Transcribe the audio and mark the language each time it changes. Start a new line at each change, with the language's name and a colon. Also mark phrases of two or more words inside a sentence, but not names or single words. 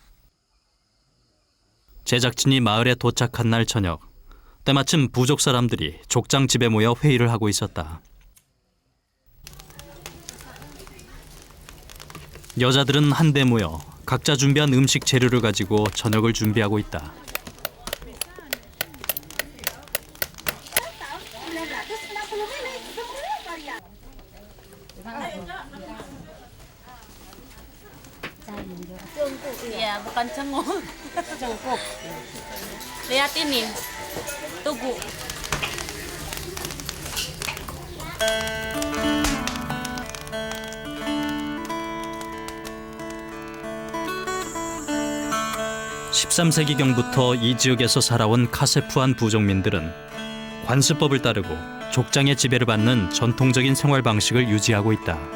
Korean: 제작진이 마을에 도착한 날 저녁, 때마침 부족 사람들이 족장 집에 모여 회의를 하고 있었다. 여자들은 한데 모여 각자 준비한 음식 재료를 가지고 저녁을 준비하고 있다.
Indonesian: Iya, bukan cengut. Cengkuk. Lihat ini. Tugu.
Korean: 13세기경부터 이 지역에서 살아온 카세푸한 부족민들은 관습법을 따르고 족장의 지배를 받는 전통적인 생활 방식을 유지하고 있다.